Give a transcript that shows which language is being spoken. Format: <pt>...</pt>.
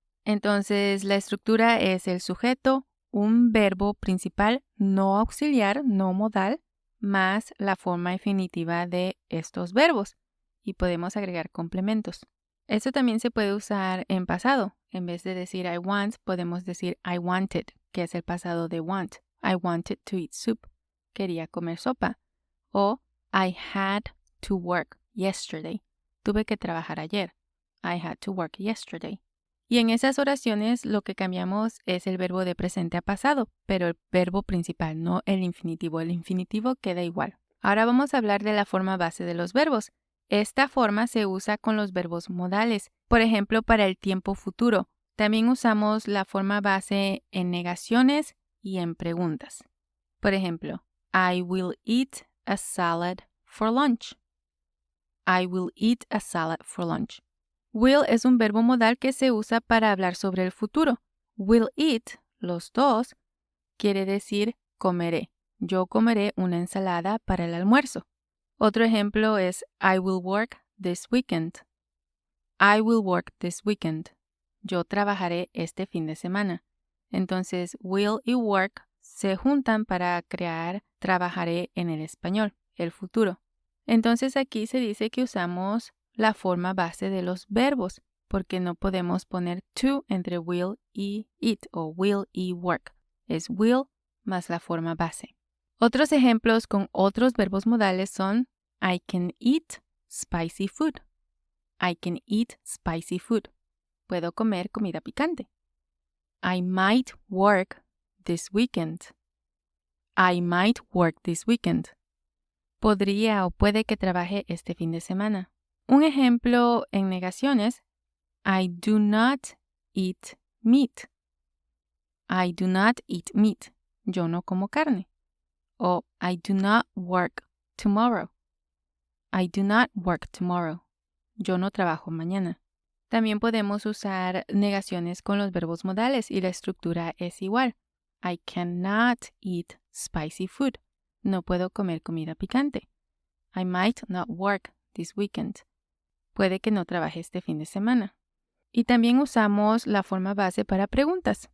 <es>Entonces, la estructura es el sujeto, un verbo principal no auxiliar, no modal, más la forma infinitiva de estos verbos. Y podemos agregar complementos. Esto también se puede usar en pasado. En vez de decir I want, podemos decir I wanted, que es el pasado de want.</es> <en>I wanted to eat soup.</en> <es>Quería comer sopa.</es> <en>O I had to work yesterday.</en> <es>Tuve que trabajar ayer.</es> <en>I had to work yesterday.</en> <es>Y en esas oraciones lo que cambiamos es el verbo de presente a pasado, pero el verbo principal, no el infinitivo. El infinitivo queda igual. Ahora vamos a hablar de la forma base de los verbos. Esta forma se usa con los verbos modales, por ejemplo, para el tiempo futuro. También usamos la forma base en negaciones y en preguntas. Por ejemplo,</es> <en>I will eat a salad for lunch. I will eat a salad for lunch.</en> <es>Will es un verbo modal que se usa para hablar sobre el futuro. Will eat, los dos, quiere decir comeré. Yo comeré una ensalada para el almuerzo. Otro ejemplo es</es> <en>I will work this weekend. I will work this weekend.</en> <es>Yo trabajaré este fin de semana. Entonces, will y work se juntan para crear trabajaré en el español, el futuro. Entonces aquí se dice que usamos la forma base de los verbos, porque no podemos poner to entre will y eat o will y work. Es will más la forma base. Otros ejemplos con otros verbos modales son</es> <en>I can eat spicy food. I can eat spicy food.</en> <es>Puedo comer comida picante.</es> <en>I might work this weekend. I might work this weekend.</en> <es>Podría o puede que trabaje este fin de semana. Un ejemplo en negaciones,</es> <en>I do not eat meat. I do not eat meat.</en> <es>Yo no como carne.</es> <en>O I do not work tomorrow. I do not work tomorrow.</en> <es>Yo no trabajo mañana. También podemos usar negaciones con los verbos modales y la estructura es igual.</es> <en>I cannot eat spicy food.</en> <es>No puedo comer comida picante.</es> <en>I might not work this weekend.</en> <es>Puede que no trabaje este fin de semana. Y también usamos la forma base para preguntas.</es>